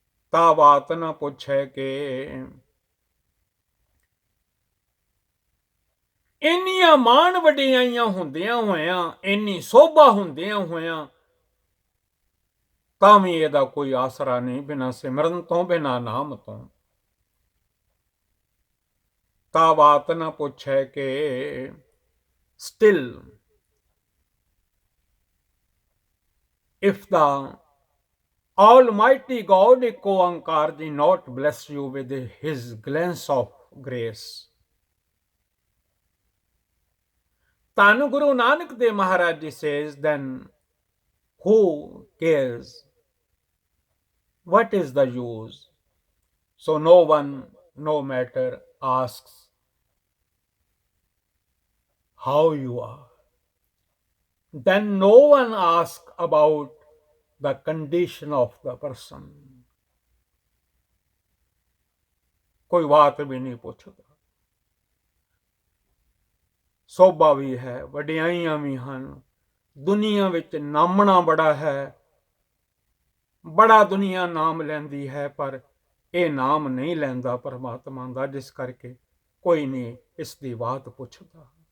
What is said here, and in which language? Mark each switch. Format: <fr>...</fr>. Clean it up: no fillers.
<pa>ਤਾਂ ਬਾਤ ਨਾ ਪੁੱਛੇ ਕਿ ਇੰਨੀਆਂ ਮਾਣ ਵਡਿਆਈਆਂ ਹੁੰਦਿਆਂ ਹੋਇਆਂ, ਇੰਨੀ ਸੋਭਾ ਹੁੰਦਿਆਂ ਹੋਇਆਂ, ਤਾਂ ਵੀ ਇਹਦਾ ਕੋਈ ਆਸਰਾ ਨਹੀਂ, ਬਿਨਾਂ ਸਿਮਰਨ ਤੋਂ, ਬਿਨਾਂ ਨਾਮ ਤੋਂ। ਤਾਂ ਬਾਤ ਨਾ ਪੁੱਛੇ ਕਿ</pa> <en>still if the Almighty God Ik Onkar ji not bless you with his glance of grace। ਧੰਨ Guru Nanak Dev Maharaj ji says, then who cares? What is the use? So no one no matter asks how you are, then no one asks about the condition of the person.</en> <hi>कोई बात भी नहीं</hi> <pa>ਪੁੱਛਦਾ। ਸੋਭਾ ਵੀ ਹੈ, ਵਡਿਆਈਆਂ ਵੀ ਹਨ, ਦੁਨੀਆ ਵਿੱਚ ਨਾਮਣਾ ਬੜਾ ਹੈ, ਬੜਾ ਦੁਨੀਆ ਨਾਮ ਲੈਂਦੀ ਹੈ, ਪਰ ਇਹ ਨਾਮ ਨਹੀਂ ਲੈਂਦਾ ਪਰਮਾਤਮਾ ਦਾ, ਜਿਸ ਕਰਕੇ ਕੋਈ ਨਹੀਂ ਇਸ ਦੀ ਬਾਤ ਪੁੱਛਦਾ।</pa>